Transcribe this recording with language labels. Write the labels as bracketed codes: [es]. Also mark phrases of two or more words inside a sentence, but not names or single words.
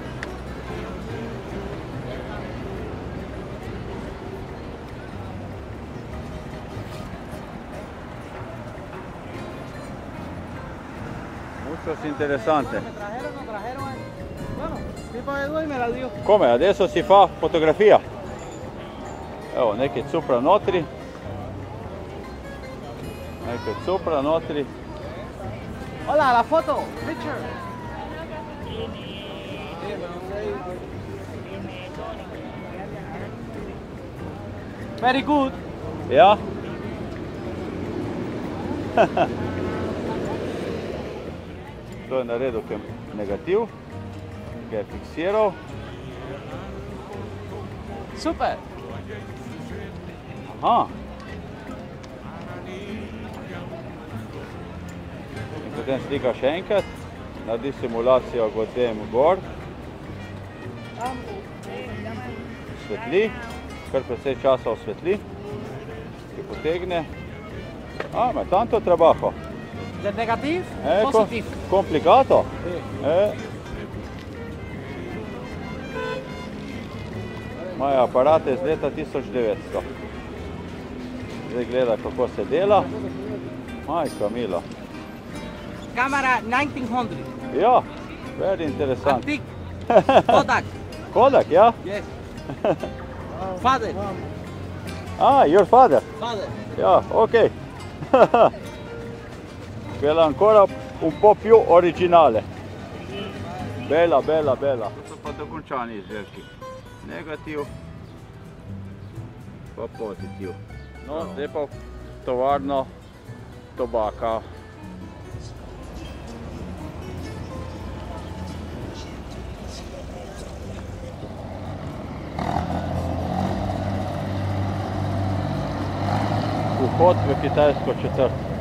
[es] Muchos interesantes. Bueno, tipo Edu y me la dio. [it] Come, adesso si fa fotografia. [sl] Evo, nekaj cupra notri. Nekaj cupra notri. [es] Hola, la foto, [en] picture. Very good. [sl] Ja? To je naredil negativ, ki je fiksiral. Super. Aha. In potem slika še enkrat, naredi simulacijo godem gor. Osvetli, kar precej časa osvetli, ki potegne. [it] Ma è tanto trabajo. Del negativo, positivo. Complicato? [sl] Imajo aparate iz leta 1900. Zdaj gleda, kako se dela. Majka mila. Kamera 1900. Ja, [en] very interesant. Antique. Kodak. [sl] Kodak, ja? [en] Yes. Father. Your father? Father. [sl] Ja, ok. [it] Quella ancora un po' più originale. Bella, bella, bella. [sl] To so pa dokončani izdelki. Negativ, pa pozitiv. No, zdaj pa v tovarno tobaka. Vhod v kitajsko četrt.